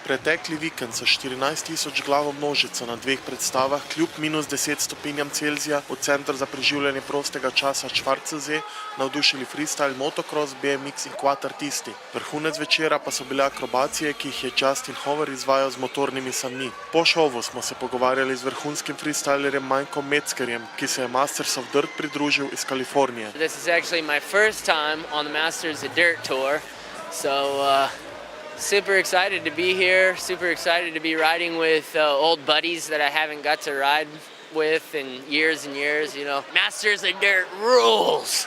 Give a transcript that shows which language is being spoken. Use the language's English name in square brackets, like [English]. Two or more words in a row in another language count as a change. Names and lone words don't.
[Slovenian] Pretekli vikend so 14.000 glavo množico na dveh predstavah kljub -10 stopinjam Celzija v centru za preživljanje prostega časa Schwarzl navdušili freestyle, motocross, BMX in quad-artisti. Vrhunec večera pa so bile akrobacije, ki jih je Justin Hover izvajal z motornimi sanmi. Po šovu smo se pogovarjali z vrhunskim freestylerjem Metzgerjem, ki se je Masters of Dirt pridružil iz Kalifornije. [English] This is actually my first time on the Masters of Dirt tour, so super excited to be here, super excited to be riding with old buddies that I haven't got to ride with in years and years, you know. Masters of Dirt rules!